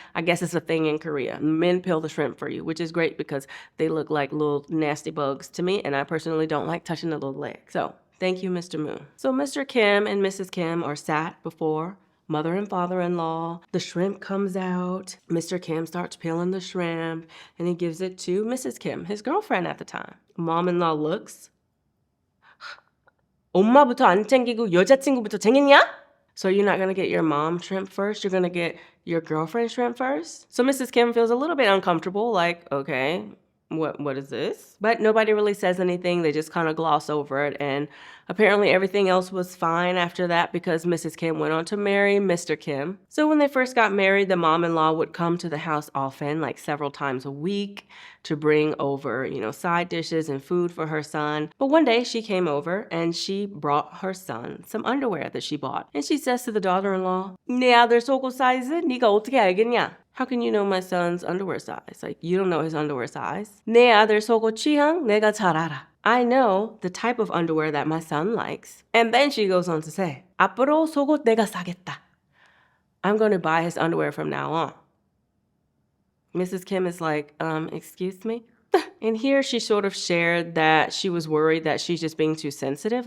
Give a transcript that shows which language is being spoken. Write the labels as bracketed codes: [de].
[en] I guess it's a thing in Korea. Men peel the shrimp for you, which is great because they look like little nasty bugs to me, and I personally don't like touching the little leg. So thank you, Mr. Moon. So Mr. Kim and Mrs. Kim are sat before mother and father-in-law. The shrimp comes out. Mr. Kim starts peeling the shrimp, and he gives it to Mrs. Kim, his girlfriend at the time. Mom-in-law looks. [ko] 엄마부터 안 챙기고 여자친구부터 챙겼냐? [en] So you're not gonna get your mom shrimp first? You're gonna get your girlfriend shrimp first? So Mrs. Kim feels a little bit uncomfortable, like, okay, what is this? But nobody really says anything. They just kind of gloss over it. And apparently everything else was fine after that because Mrs. Kim went on to marry Mr. Kim. So when they first got married, the mom-in-law would come to the house often, like several times a week, to bring over, you know, side dishes and food for her son. But one day she came over and she brought her son some underwear that she bought. And she says to the daughter-in-law, [ko] 내 아들 속옷 사이즈 네가 어떻게 알겠냐? [en] How can you know my son's underwear size? Like, you don't know his underwear size. [ko] 내 아들 속옷 취향 내가 잘 알아. [en] I know the type of underwear that my son likes. And then she goes on to say, [ko] 앞으로 속옷 내가 사겠다. [en] I'm going to buy his underwear from now on. Mrs. Kim is like, excuse me? And here she sort of shared that she was worried that she's just being too sensitive.